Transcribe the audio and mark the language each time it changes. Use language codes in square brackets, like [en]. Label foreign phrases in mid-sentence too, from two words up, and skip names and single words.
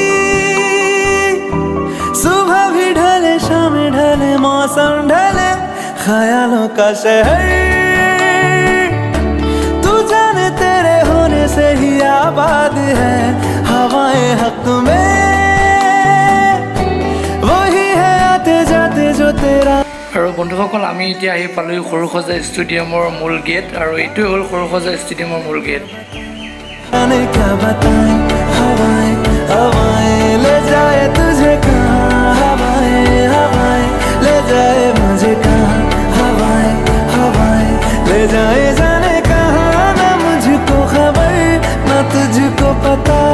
[hi] सुबह भी ढले शाम ढले मौसम ढले, ख्यालों का शहर तू जाने तेरे होने से ही आबाद है, हवाएं हक में वही है आते जाते जो तेरा। [as] আৰু বন্ধুসকল আমি এতিয়া আহি পালোঁ সৰুসজাই ষ্টেডিয়ামৰ মূল গেট। আৰু এইটোৱে হ'ল সৰুসজাই ষ্টেডিয়ামৰ মূল গেট। [hi] क्या बताएं हवाएं हवाएं, ले जाए तुझे कहाँ हवाएं हवाएं, ले जाए मुझे कहाँ हवाएं हवाएं, ले जाए जाने कहाँ, ना मुझको खबर ना तुझको पता।